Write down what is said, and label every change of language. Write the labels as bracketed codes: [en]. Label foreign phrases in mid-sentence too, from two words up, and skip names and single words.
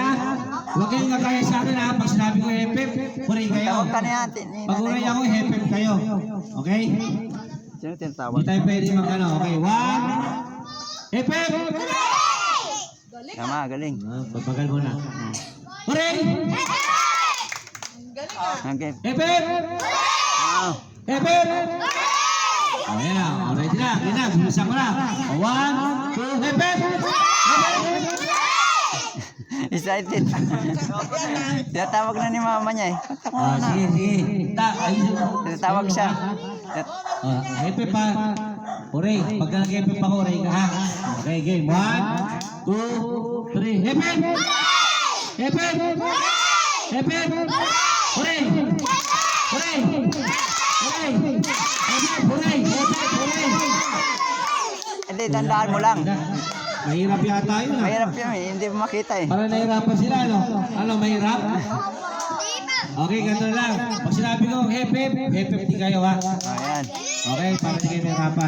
[tl] Huwag kayong nagkaya sa akin ha. Pag sinabi ko hepep, uray kayo. Tawag ka na yan. Pag uray ako, hepep kayo. Okay? Sino tinatawag? Hindi tayo pwede mag-ano. Okay, 1. Hepep! Tama, galing. Pagpagal mo na. Uray! Okay. Hepep! Hepep! Ayan na. Alright na. Ayan na. Bilisan ko na. 1, 2, hepep! Excited. Tinatawag na ni mama niya eh. Sige. Tinatawag siya. Hepep pa. Uray. Pagka nag-hepep ako, uray ka ha. Okay, game. 1, 2, 3. Hepep! Hepep! Hepep! Uray! Uray! Uray! Uray! Hindi, tandaan mo lang. Mahirap yata yun ha. Mahirap yun eh. Hindi mo makita eh. Para nahirapan sila, ano? Ano, mahirap? Okay, ganito lang. Pag sinabi ko, hepep di kayo ha. Ayan. Okay, para di kayo mahirapan.